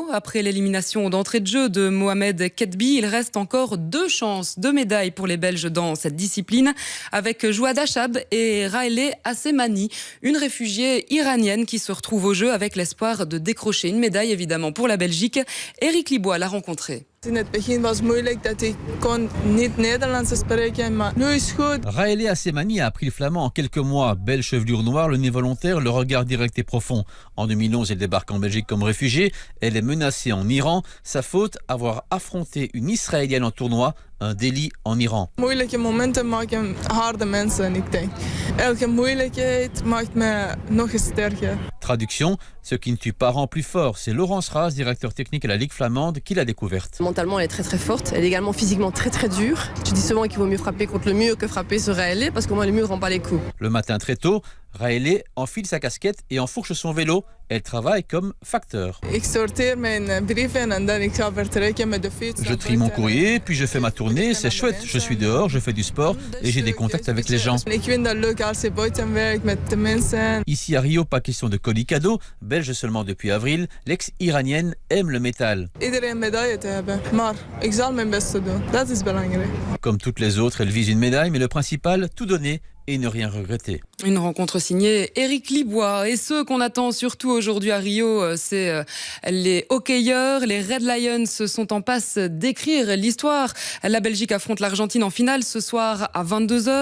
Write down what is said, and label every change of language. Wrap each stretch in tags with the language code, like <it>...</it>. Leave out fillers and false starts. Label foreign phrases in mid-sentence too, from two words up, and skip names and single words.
<fr>Après l'élimination d'entrée de jeu de Mohamed Ketbi, il reste encore 2 chances de médaille pour les Belges dans cette discipline, avec Jouad Achab et Raëlé Assemani, une réfugiée iranienne qui se retrouve au jeu avec l'espoir de décrocher une médaille évidemment pour la Belgique. Éric Libois l'a rencontré.</fr> <nl>In het begin was het moeilijk dat ik kon niet Nederlands spreken, maar nu is goed.</nl> <fr>Raëlé Assemani a appris le flamand en quelques mois. Belle chevelure noire, le nez volontaire, le regard direct et profond. En 2011, elle débarque en Belgique comme réfugiée. Elle est menacée en Iran. Sa faute, avoir affronté une Israélienne en tournoi, un délit en Iran.</fr> <nl>Moeilijke momenten maken harde mensen, ik denk. Elke moeilijkheid maakt me nog eens sterker.</nl> <fr>Traduction, ce qui ne tue pas rend plus fort. C'est Laurence Raz, directeur technique à la Ligue flamande, qui l'a découverte. Mentalement, elle est très très forte. Elle est également physiquement très très dure. Je dis souvent qu'il vaut mieux frapper contre le mur que frapper sur Raëlé, parce qu'au moins le mur ne rend pas les coups. Le matin très tôt, Raëlé enfile sa casquette et enfourche son vélo. Elle travaille comme facteur.</fr> <nl>Ik sorteer mijn brieven en dan ik ga vertrekken met de fiets.</nl> <fr>Je trie mon courrier, puis je fais ma tournée. C'est chouette. Je suis dehors, je fais du sport et j'ai des contacts avec les gens.</fr> <nl>Ik vind dat leuk als je buiten werkt met de mensen.</nl> <fr>Ici à Rio, pas question de colis cadeau. Belge seulement depuis avril, l'ex-iranienne aime le métal.</fr> <nl>Iedereen medaille te hebben, maar ik zal mijn best doen. Dat is belangrijk.</nl> <fr>Comme toutes les autres, elle vise une médaille, mais le principal, tout donner et ne rien regretter. Une rencontre signée Éric Libois. Et ceux qu'on attend surtout aujourd'hui à Rio, c'est les hockeyeurs. Les Red Lions sont en passe d'écrire l'histoire. La Belgique affronte l'Argentine en finale ce soir à 22h.</fr>